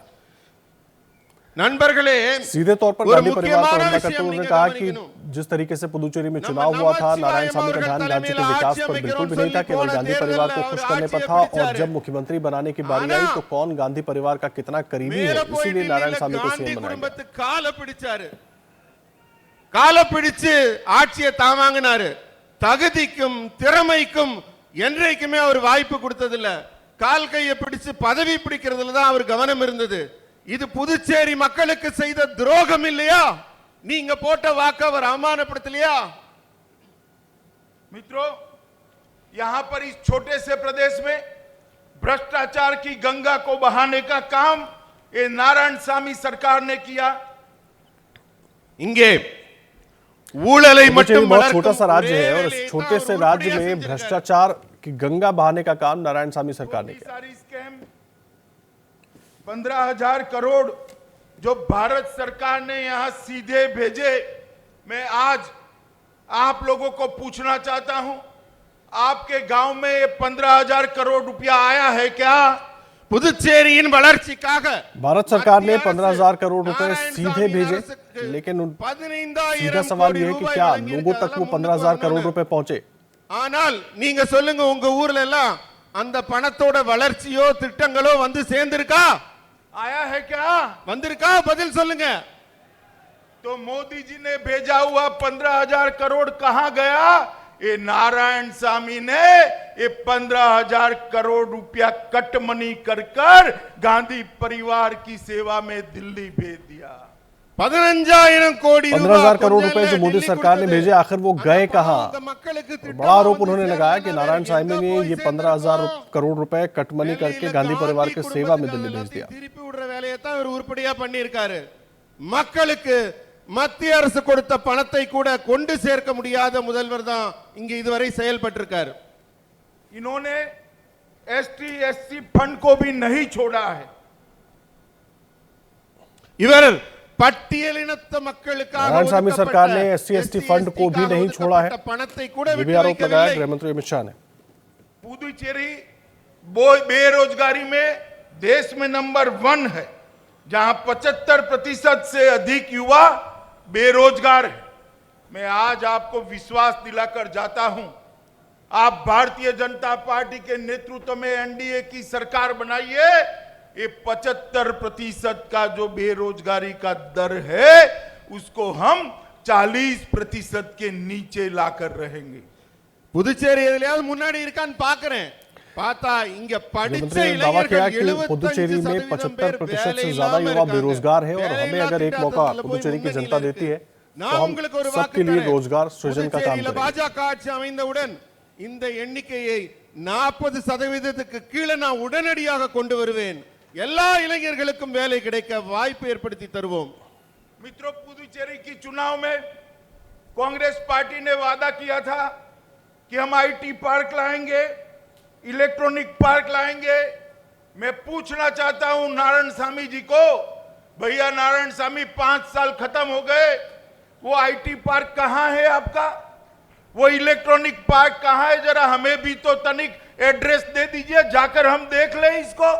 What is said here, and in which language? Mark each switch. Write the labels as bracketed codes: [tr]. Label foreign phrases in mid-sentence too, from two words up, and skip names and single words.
[ta] நண்பர்களே [hi] सीधे तौर पर [ta] ஒரு [hi] गांधी परिवार पर [ta] முக்கியமான [hi] हमला करते [ta] விஷயம் [hi] हुए उन्होंने [ta] நீங்க [hi] कहा कि [ta] கவனிக்கணும். [hi] जिस तरीके से पुदुचेरी में [ta] நம்ம [hi] चुनाव हुआ था, [ta] நமச்சிவாயம் [hi] नारायण सामी का [ta] அவர்கள் [hi] ध्यान राज्य के [ta] தலைமையில் [hi] विकास [ta] ஆட்சி [hi] पर बिल्कुल भी [ta] அமைக்கிறோம் [hi] नहीं था, केवल [ta] சொல்லி [hi] गांधी [ta] போன [hi] परिवार को [ta] தேர்தல்ல [hi] खुश [ta] அவர் [hi] करने पर [ta] ஆட்சியை [hi] था। और [ta] பிடிச்சாரு. [hi] जब मुख्यमंत्री बनाने की बारी आई [ta] ஆனா, [hi] तो कौन गांधी परिवार का कितना करीबी है, [ta] மேல போய் [hi] इसीलिए नारायण [ta] டெல்லியில [hi] सामी को [ta] காந்தி [hi] सीएम बनाया गया। [ta] குடும்பத்துக்கு காலை பிடிச்சாரு. காலை பிடிச்சு ஆட்சியை தாமாங்கினாரு. தகுதிக்கும் திறமைக்கும் என்றைக்குமே அவர் வாய்ப்பு கொடுத்ததில்ல. கால் கையை பிடிச்சு பதவி பிடிக்கிறதுல தான் அவர் கவனம் இருந்தது. இது புதுச்சேரி மக்களுக்கு செய்த துரோகம் இல்லையா? நீங்க போட்ட வாக்கு அவர் அவமானப்படுத்தலையா? [hi] मित्रों, यहां पर इस छोटे से प्रदेश में भ्रष्टाचार की गंगा को बहाने का काम ये नारायण सामी सरकार ने किया। [ta] இங்கே ஊழலை [hi] पुदुचेरी [ta] மட்டும் [hi] बहुत [ta] வளர்க்கும் [hi] छोटा सा राज्य [ta] ஒரே [hi] है और [ta] வேலையை [hi] इस [ta] தான் [hi] छोटे [ta] அவர் [hi] से [ta] உருப்படியா [hi] राज्य में [ta] செஞ்சிருக்காரு. [hi] भ्रष्टाचार की गंगा बहाने का काम नारायण सामी सरकार ने किया। सारी स्कैम 15,000 करोड़ जो भारत सरकार ने यहां सीधे भेजे, मैं आज आप लोगों को पूछना चाहता हूं, आपके गांव में ये 15,000 करोड़ रुपया आया है क्या? [ta] புதுச்சேரியின் வளர்ச்சிக்காக [hi] भारत सरकार ने [ta] மத்திய அரசு [hi] 15,000 करोड़ रुपए [ta] நாராயணசாமி [hi] सीधे भेजे, [ta] அரசுக்கு [hi] लेकिन 15,000 सीधा सवाल [ta] கோடி [hi] ये है कि [ta] ரூபாய் [hi] क्या [ta] வழங்கி [hi] लोगों तक वो [ta] இருக்காங்க. [hi] 15,000 करोड़ रुपए पहुंचे? [ta] ஆனால் நீங்க சொல்லுங்க, உங்க ஊர்ல எல்லாம் அந்த பணத்தோட வளர்ச்சியோ திட்டங்களோ வந்து சேர்ந்திருக்கா? [hi] आया है क्या? [ta] வந்திருக்கா? பதில் சொல்லுங்க. [hi] तो मोदी जी ने भेजा हुआ 15,000 करोड़ कहां गया? ये नारायण सामी ने ये 15,000 करोड़ रुपया [en] cut money [hi] कर गांधी परिवार की सेवा में दिल्ली भेज दिया। [ta] 15,000 கோடி [hi] 15,000 करोड़ रुपए जो मोदी सरकार ने भेजे, आखिर वो गए कहां? बड़ा आरोप उन्होंने लगाया कि नारायण सामी ने ये 15,000 करोड़ रुपए कटमनी करके गांधी परिवार के सेवा में दिल्ली भेज दिया। [ta] திருப்பி விடுற வேலையை தான் அவர் உருப்படியா பண்ணியிருக்காரு. மக்களுக்கு மத்திய அரசு கொடுத்த பணத்தை கூட கொண்டு சேர்க்க முடியாத முதல்வர் தான் இங்க இதுவரை செயல்பட்டிருக்காரு. [hi] इन्होंने [en] ST SC fund [hi] को भी नहीं छोड़ा है। [ta] இவர் பட்டியலினத்த மக்களுக்காக [hi] नारायण सामी सरकार ने [en] SC/ST fund [hi] को भी नहीं छोड़ा है। [ta] பணத்தை கூட [hi] ये भी [ta] விட்டு [hi] आरोप लगाया [ta] வைக்கவில்லை. [hi] गृह मंत्री अमित शाह ने। पुदुचेरी बेरोजगारी में देश में नंबर 1 है, जहां 75% से अधिक युवा बेरोजगार है। मैं आज आपको विश्वास दिलाकर जाता हूं, आप भारतीय जनता पार्टी के नेतृत्व में एनडीए की सरकार बनाइए, ये 75% का जो बेरोजगारी का दर है उसको हम 40% के नीचे लाकर रहेंगे। [ta] புதுச்சேரி எதுலயாவது முன்னாடி இருக்கான்னு பாக்குறேன். பார்த்தா இங்க படிச்ச [hi] मुख्यमंत्री ने दावा किया कि 75% पुदुचेरी में 75% से ज्यादा युवा बेरोजगार है और हमें अगर एक मौका पुदुचेरी की जनता देती है तो हम सबके लिए रोजगार सृजन का काम करेंगे। [ta] பாஜக ஆட்சி அமைந்தவுடன் இந்த எண்ணிக்கையை 40%க்கு கீழே நான் உடனடியாக கொண்டு வருவேன். எல்லா இளைஞர்களுக்கும் வேலை கிடைக்க வாய்ப்பு ஏற்படுத்தி தருவோம். [hi] मित्रों, पुदुचेरी की चुनाव में कांग्रेस पार्टी ने वादा किया था कि हम [en] IT park [hi] लाएंगे, [en] electronic park [hi] लाएंगे। मैं पूछना चाहता हूं नारायण सामी जी को, भैया नारायण स्वामी 5 साल खत्म हो गए, वो [en] IT park [hi] कहां है आपका, वो [en] electronic park [hi] कहां है, जरा हमें भी तो तनिक एड्रेस दे दीजिए, जाकर हम देख ले इसको।